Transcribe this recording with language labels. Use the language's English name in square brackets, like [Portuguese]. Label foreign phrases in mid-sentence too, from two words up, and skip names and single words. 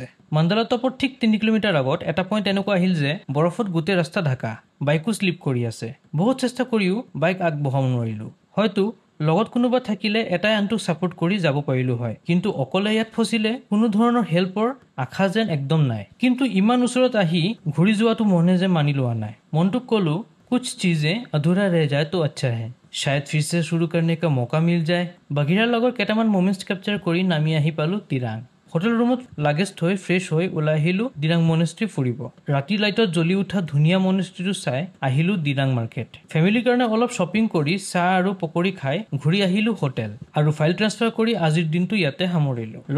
[Assamese] মণ্ডালা টপৰ ঠিক 3 কিলোমিটাৰ আগত এটা পইণ্ট এনেকুৱা আহিল যে বৰফত গোটেই ৰাস্তা ঢাকা, বাইকো শ্লিপ কৰি আছে। বহুত চেষ্টা কৰিও বাইক আগবঢ়াব নোৱাৰিলো। হয়তো লগত কোনোবা থাকিলে এটাই আনটোক ছাপোৰ্ট কৰি যাব পাৰিলো হয়, কিন্তু অকলে ইয়াত ফচিলে কোনো ধৰণৰ হেল্পৰ আশা যেন একদম নাই। কিন্তু ইমান ওচৰত আহি ঘূৰি যোৱাটো মনে যে মানি লোৱা নাই। মনটোক ক'লো [Hindi] कुछ चीजें अधूरा रह जाए तो अच्छा है, शायद फिर से शुरू करने का मौका मिल जाए। [Assamese] বাগিৰাৰ লগত কেইটামান [English] moments capture [Assamese] কৰি নামি আহি পালো দিৰাং। [English] hotel room [Assamese] লাগেজ থৈ ফ্ৰেছ হৈ ওলাই আহিলো দিৰাং মনেষ্ট্ৰী ফুৰিব। ৰাতি লাইটত জ্বলি উঠা ধুনীয়া মনেষ্ট্ৰীটো চাই আহিলো দিৰাং মাৰ্কেট। ফেমিলিৰ কাৰণে অলপ শ্বপিং কৰি চাহ আৰু পকৰি খাই ঘূৰি আহিলো হোটেল আৰু [English] file transfer [Assamese] কৰি আজিৰ দিনটো ইয়াতে সামৰিলো।